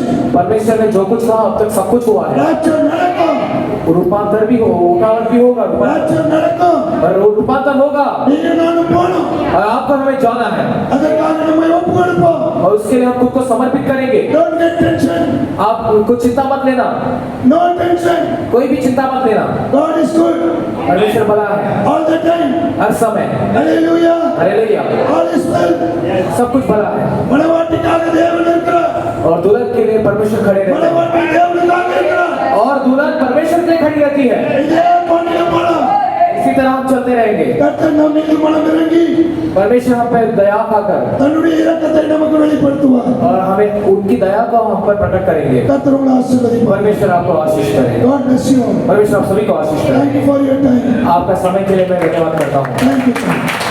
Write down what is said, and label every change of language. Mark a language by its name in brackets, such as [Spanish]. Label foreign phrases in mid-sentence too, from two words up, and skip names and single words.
[Hindi] परमेश्वर ने जो कुछ कहा अब तक सब कुछ हुआ है। [Tamil] ராஜ்யம் நடக்கும். [Hindi] रूपांतर भी हो, उठावट भी होगा, [Tamil] ராஜ்யம் நடக்கும். [Hindi] और रूपांतर होगा [Tamil] நீங்க நானும் போகணும். [Hindi] और आपको हमें जाना है [Tamil] அதற்காக நம்ம ஒப்பு கொடுப்போம். [Hindi] और उसके लिए हम खुद को समर्पित करेंगे। [English] Don't get tension. [Hindi] आप कुछ चिंता मत लेना, [English] No tension. [Hindi] कोई भी चिंता मत लेना। [English] God is good [Hindi] परमेश्वर भला है [English] all the time. [Hindi] हर समय। [English] Hallelujah. [Hindi] हालेलुया, [English] All is well. [Hindi] सब कुछ भला है [Tamil] மணவாட்டிக்காக தேவன் இருக்கிறார். [Hindi] और दुल्हन के लिए परमेश्वर खड़े रहते हैं [Tamil] மணவாட்டி தேவனுக்காக இருக்கிறார். [Hindi] और दुल्हन परमेश्वर के लिए खड़ी रहती है। [Tamil] இதே பாண்டிய மனம். [Hindi] इसी तरह हम चलते रहेंगे। [Tamil] கர்த்தர் நம் மீது மனம் இறங்கி [Hindi] परमेश्वर हम पे दया खाकर [Tamil] தன்னுடைய இரக்கத்தை நமக்கு வெளிப்படுத்துவார். [Hindi] और हमें उनकी दया को हम पर प्रकट करेंगे। [Tamil] கர்த்தர் உங்களை ஆசீர்வதிப்பார். [Hindi] परमेश्वर आपको आशीष करे। [English] God bless you all. [Hindi] परमेश्वर आप सभी को आशीष करे। [English] Thank you for your time. [Hindi] आपका समय के लिए मैं धन्यवाद करता हूँ। [English] Thank you.